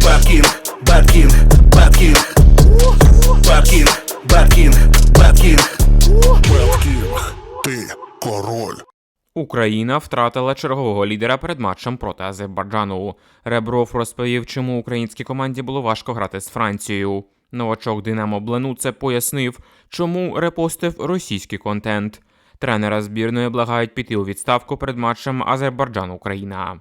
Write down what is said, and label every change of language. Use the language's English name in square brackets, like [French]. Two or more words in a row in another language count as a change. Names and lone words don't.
[English] King, Bad King, Bad King, Bad King, Bad King, Bad King, Bad King, [Ukrainian] ти король. Україна втратила чергового лідера перед матчем проти Азербайджану. Ребров розповів, чому українській команді було важко грати з Францією. Новачок Динамо Бленуце пояснив, чому репостив російський контент. Тренера збірної благають піти у відставку перед матчем Азербайджан-Україна.